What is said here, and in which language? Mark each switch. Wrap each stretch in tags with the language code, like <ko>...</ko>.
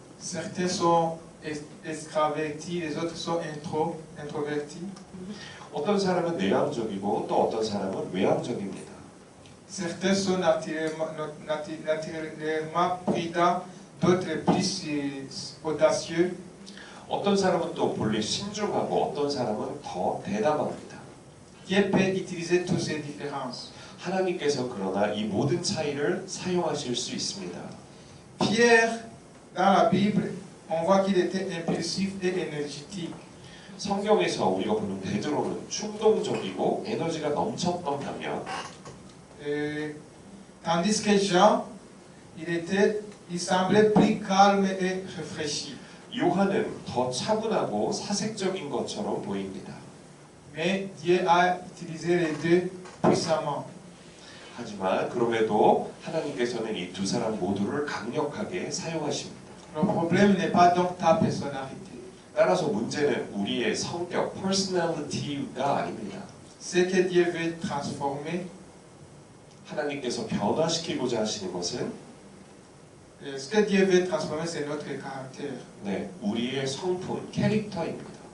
<fr>Certains sont extravertis, les autres sont introvertis.</fr> <ko>어떤 사람은 내향적이고 또 어떤 사람은 외향적입니다.</ko> <fr>Certains sont naturellement prudents, d'autres plus audacieux.</fr> <ko>어떤 사람은 또 본래 신중하고 어떤 사람은 더 대담합니다.</ko> <fr>Dieu peut utiliser toutes ces différences.</fr> <ko>하나님께서 그러나 이 모든 차이를 사용하실 수 있습니다.</ko> <fr>Pierre, dans la Bible, on voit qu'il était impulsif et énergétique.</fr> <ko>성경에서 우리가 보는 베드로는 충동적이고 에너지가 넘쳤던 반면</ko> <fr>Tandis que Jean, il semblait plus calme et réfléchi.</fr> <ko>요한은 더 차분하고 사색적인 것처럼 보입니다.</ko> <fr>Mais Dieu a utilisé les deux puissamment.</fr> <ko>하지만 그럼에도 하나님께서는 이 두 사람 모두를 강력하게 사용하십니다.</ko> <fr>Le problème n'est pas donc ta personnalité.</fr> <ko>따라서 문제는 우리의 성격, personality가 아닙니다.</ko> <fr>Ce que Dieu veut transformer,</fr> <ko>하나님께서 변화시키고자 하시는 것은</ko> <fr>ce que Dieu veut transformer, c'est notre caractère.</fr> <ko>네, 우리의 성품, 캐릭터입니다.</ko>